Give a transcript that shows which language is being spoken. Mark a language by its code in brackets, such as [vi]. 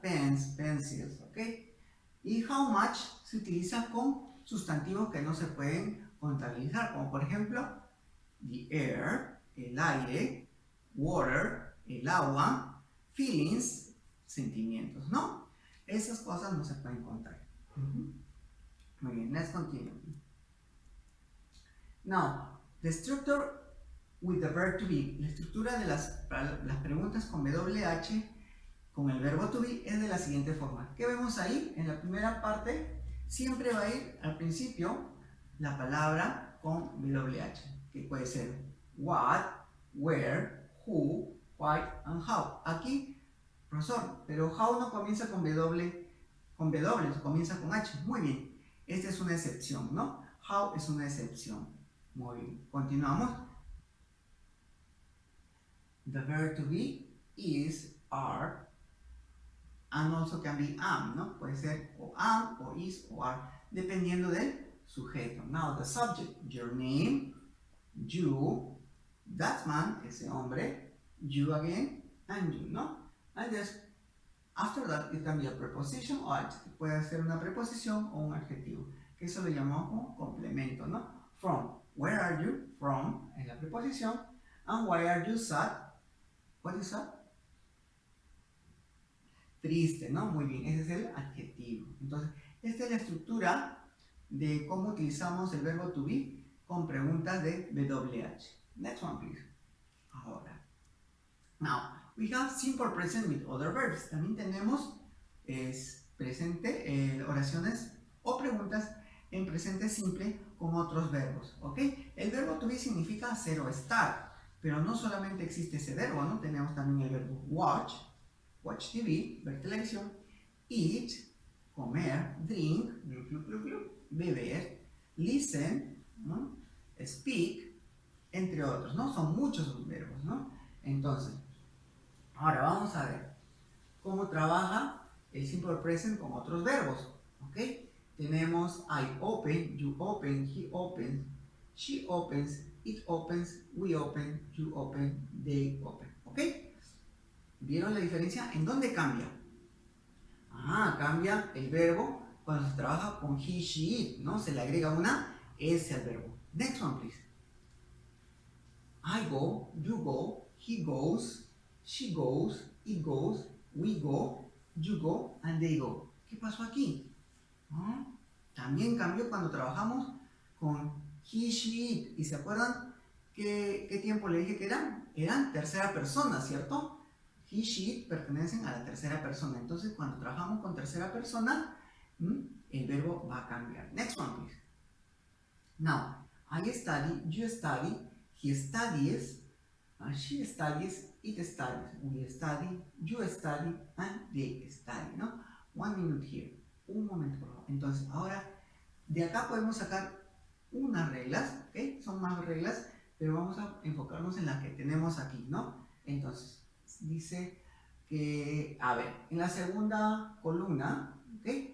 [en] Pens, pencils, [es] ¿ok? Y [en] how much [es] se utiliza con sustantivos que no se pueden contabilizar, como por ejemplo, [en] the air, [es] el aire, [en] water, [es] el agua, [en] feelings, [es] sentimientos, ¿no? Esas cosas no se pueden contar. Muy bien, [en] let's continue. Now, the structure with the verb to be. [es] La estructura de las preguntas con WH con el verbo to be es de la siguiente forma. ¿Qué vemos ahí? En la primera parte siempre va a ir al principio la palabra con WH, que puede ser what, where, who, why, and how. Aquí, profesor, pero how no comienza con W, comienza con H. Muy bien, esta es una excepción, ¿no? How es una excepción. Muy bien, continuamos. [en] The verb to be is, are, and also can be am, ¿no? [es] Puede ser o am, o is, o are, dependiendo del sujeto. [en] Now, the subject, your name, you, that man, [es] ese hombre, [en] you again, and you, ¿no? And just, after that, it can be a preposition or adjective. [es] Puede ser una preposición o un adjetivo, que eso lo llamamos como complemento, ¿no? [en] From, where are you? From, [es] es la preposición. [en] And why are you sad? What is sad? [es] Triste, ¿no? Muy bien, ese es el adjetivo. Entonces, esta es la estructura de cómo utilizamos el verbo to be con preguntas de WH. [en] Next one, please. [es] Ahora. [en] Now, we have simple present with other verbs. [es] También tenemos presente, oraciones o preguntas en presente simple con otros verbos, ¿ok? El verbo to be significa ser o estar, pero no solamente existe ese verbo, ¿no? Tenemos también el verbo watch, watch TV, ver televisión, eat, comer, drink, beber, listen, ¿no? Speak, entre otros, ¿no? Son muchos los verbos, ¿no? Entonces, ahora vamos a ver cómo trabaja el simple present con otros verbos, ¿ok? Tenemos [en] I open, you open, he opens, she opens, it opens, we open, you open, they open, ¿ok? [es] ¿Vieron la diferencia? ¿En dónde cambia? Cambia el verbo cuando se trabaja con he, she, it, ¿no? Se le agrega una S al verbo. [en] Next one, please. I go, you go, he goes, she goes, it goes, we go, you go, and they go. [es] ¿Qué pasó aquí? También cambió cuando trabajamos con he, she, it. ¿Y se acuerdan qué tiempo le dije que eran? Eran tercera persona, ¿cierto? He, she, it pertenecen a la tercera persona. Entonces, cuando trabajamos con tercera persona, el verbo va a cambiar. [en] Next one, please. Now, I study, you study, he studies, she studies, it studies, we study, you study, and they study, ¿no? 1 minute here. [es] Un momento, por favor. Entonces, ahora, de acá podemos sacar unas reglas, ¿ok? Son más reglas, pero vamos a enfocarnos en las que tenemos aquí, ¿no? Entonces, dice que, a ver, en la segunda columna, ¿ok?